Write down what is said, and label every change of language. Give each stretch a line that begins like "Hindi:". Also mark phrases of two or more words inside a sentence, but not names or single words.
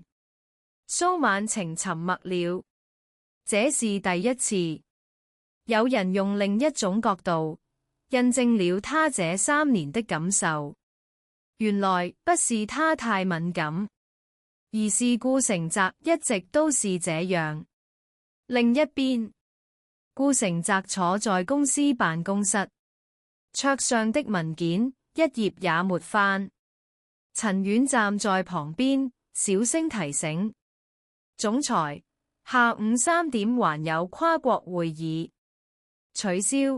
Chinese: 蘇晚晴沉默了。這是第一次，有人用另一種角度印證了他這3年的感受。原來不是他太敏感，而是顧成澤一直都是這樣。另一邊，顧成澤坐在公司辦公室，桌上的文件一頁也沒翻。陳婉站在旁邊，小聲提醒總裁：下午3點還有跨國會議，取消。